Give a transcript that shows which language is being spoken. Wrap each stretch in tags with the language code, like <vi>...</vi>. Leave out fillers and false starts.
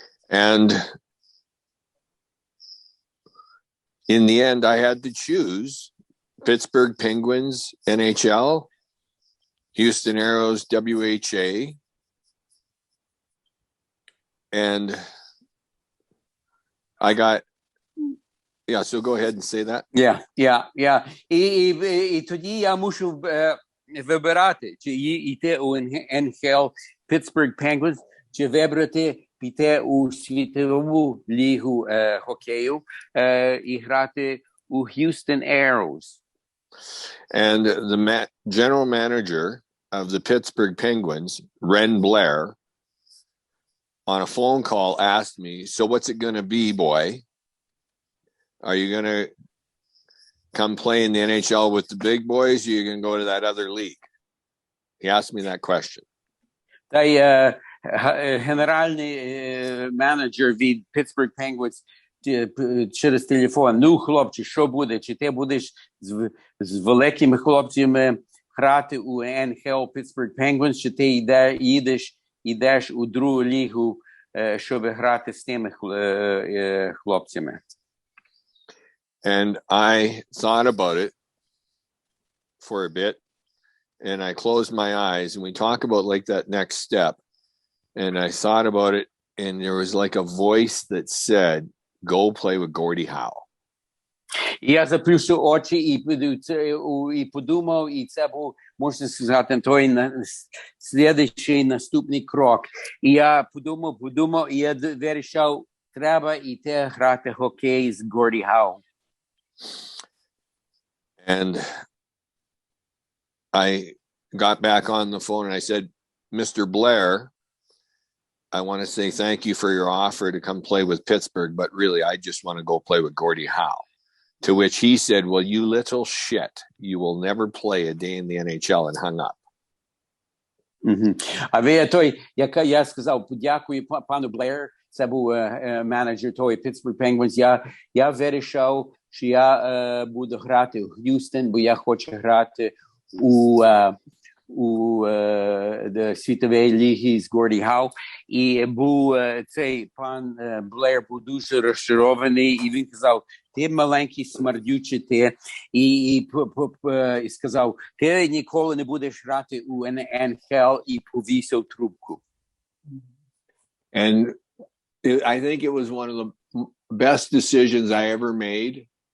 <en>And in the end, I had to choose Pittsburgh Penguins, NHL, Houston Aeros, WHA, and I got, yeah, so go ahead and say that. Yeah.</en> <uk>І тоді я мушу вибирати, чи йти у NHL Pittsburgh Penguins, чи вибрати піти у світову лігу хокею і грати у Houston Aeros.</uk> <en>And the general manager of the Pittsburgh Penguins, Ren Blair, on a phone call asked me, so what's it going to be, boy? Are you going to come play in the NHL with the big boys, or are you going to go to that other league? He asked me that question.</en> <uk>Та генеральний менеджер від Pittsburgh Penguins через телефон: ну, хлопче, що буде? Чи ти будеш з великими хлопцями грати у NHL Pittsburgh Penguins, чи ти йдеш у другу лігу, щоб грати з тими хлопцями?</uk> <en>And I thought about it for a bit, and I closed my eyes, and we talk about like that next step. And I thought about it, and there was like a voice that said, go play with Gordie Howe.</en> <uk>Я заплющив очі і подумав, і це був, можна сказати, той слідуючий наступний крок. І я подумав, і я вирішив, треба йти грати хокей з Горді Хау.</uk> <en>And I got back on the phone and I said, Mr. Blair, I want to say thank you for your offer to come play with Pittsburgh, but really I just want to go play with Gordie Howe. To which he said, well, you little shit, you will never play a day in the NHL, and hung up.</en> <uk>А ви я сказав, подякую пану Блеєр, це був менеджер той Pittsburgh Penguins. Я вирішив, що я буду грати у Х'юстон, бо я хочу грати у світовій лігі з Горді Хау. І був цей пан Блеєр був дуже розчарований, і він казав, ти маленький смердючий ти, і сказав, ти ніколи не будеш грати у NHL, і повісив трубку.</uk> <en>And I think it was one of the best decisions I ever made.</en>